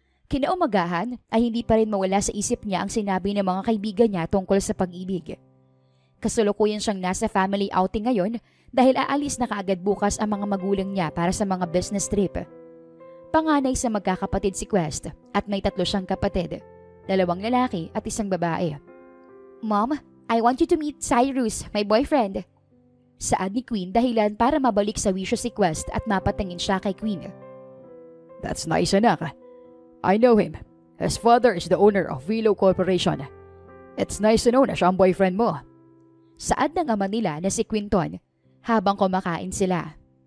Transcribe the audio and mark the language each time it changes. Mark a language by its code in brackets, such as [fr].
[tl] Kinaumagahan ay hindi pa rin mawala sa isip niya ang sinabi ng mga kaibigan niya tungkol sa pag-ibig. Kasalukuyan siyang nasa family outing ngayon dahil aalis na kaagad bukas ang mga magulang niya para sa mga business trip. Panganay sa magkakapatid si Quest at may 3 siyang kapatid, 2 lalaki at 1 babae. [en] Mom, I want you to meet Cyrus, my boyfriend. [tl] Saad ni Queen dahilan para mabalik sa wisyo si Quest at mapatingin siya kay Queen. [en] That's nice, anak. I know him. His father is the owner of Velo Corporation. It's nice to know [tl] na siya ang boyfriend mo. Saad ng ama nila na si Quinton habang kumakain sila.